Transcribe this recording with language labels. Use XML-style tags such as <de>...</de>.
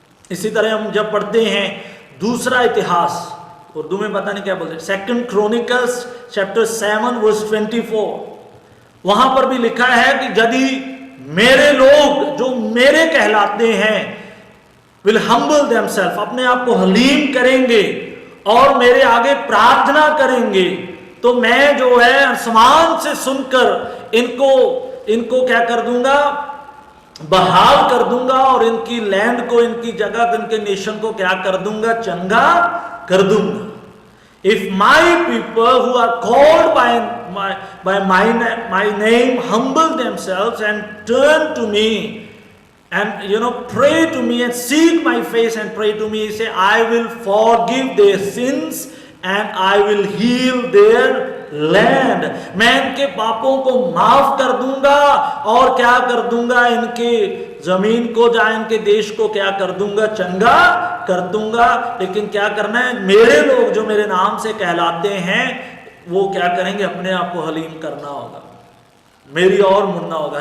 <hi>इसी तरह हम जब पढ़ते हैं दूसरा इतिहास, उर्दू में पता नहीं क्या बोलते, 2 क्रॉनिकल्स चैप्टर 7 वर्स 24, वहां पर भी लिखा है कि यदि मेरे लोग जो मेरे कहलाते हैं</hi> <en>will humble themselves,</en> <hi>अपने आप को हलीम करेंगे और मेरे आगे प्रार्थना करेंगे, तो मैं जो है आसमान से सुनकर इनको क्या कर दूंगा? बहाल कर दूंगा और इनकी लैंड को, इनकी जगह, इनके नेशन को क्या कर दूंगा? चंगा कर दूंगा।</hi> <en>If my people who are called by my name humble themselves and turn to me and pray to me and seek my face and pray to me, he say, I will forgive their sins and I will heal their land.</en> <hi>मैं इनके पापों को माफ कर दूंगा और क्या कर दूंगा? इनके जमीन को, जहां इनके देश को क्या कर दूंगा? चंगा कर दूंगा। लेकिन क्या करना है? मेरे लोग जो मेरे नाम से कहलाते हैं वो क्या करेंगे? अपने आप को हलीम करना होगा, मेरी ओर मुड़ना होगा।</hi>